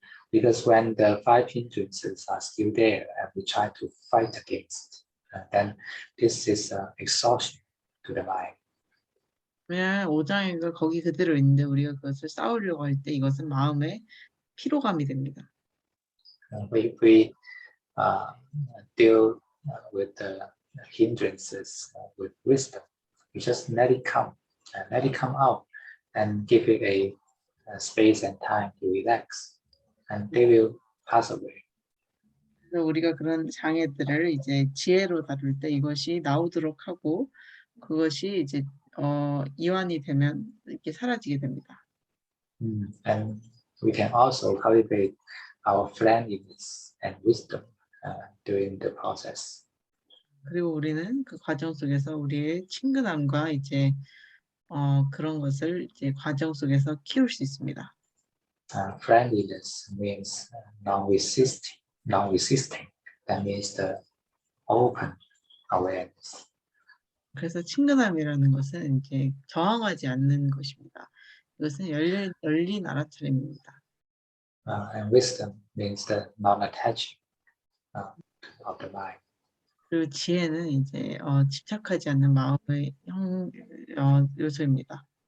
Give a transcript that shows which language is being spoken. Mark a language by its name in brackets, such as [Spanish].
[English] Because when the five hindrances are still there and we try to fight against, then this is exhaustion to the mind. [Korean] 왜냐하면 오장애가 거기 그대로 있는데 우리가 그것을 싸우려고 할 때 이것은 마음의 피로감이 됩니다. [English] If we deal with the hindrances with wisdom, we just let it come out, and give it a space and time to relax, and they will pass away. [Korean] 그래서 우리가 그런 장애들을 이제 지혜로 다룰 때 이것이 나오도록 하고 그것이 이제 이완이 되면 이렇게 사라지게 됩니다. [English] And we can also cultivate our friendliness and wisdom during the process. [Korean] 그리고 우리는 그 과정 속에서 우리의 친근함과 이제 그런 것을 이제 과정 속에서 키울 수 있습니다. [English] Friendliness means non-resisting. That means the open awareness. [Korean] 그래서 친근함이라는 것은 이제 저항하지 않는 것입니다. 이것은 열린 알아차림입니다. [English] And wisdom means the non-attaching of the mind. [Korean] 그리고 지혜는 이제 집착하지 않는 마음의 요소입니다.